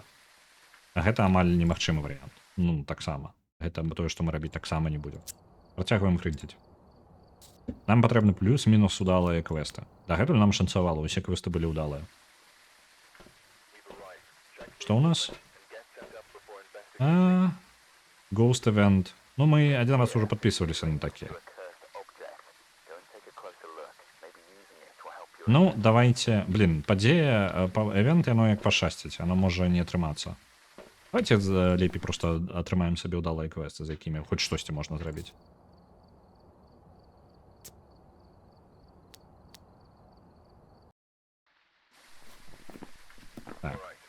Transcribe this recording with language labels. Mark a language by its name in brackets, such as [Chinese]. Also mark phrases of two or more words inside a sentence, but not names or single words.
[Belarusian] Гэта амаль немагчымы варыянт. Ну, таксама. Гэта тое, што мы рабіць таксама не будзем. Працягваем крыдзіць. Нам патрэбны плюс-мінус удалыя квесты. Дагэтуль нам шанцавала, усе квесты былі ўдалыя. Што ў нас? [English] Ghost Event. [Russian] Ну, мы один раз уже подписывались на такие. Ну, давайте... Блин, [Belarusian] падзея, эвент, яно як пашасціць. Оно можа не атрымацца. Давайте лепей просто атрымаем сабе ўдалыя квесты, за якімі хоць штосьці можна зрабіць. Так.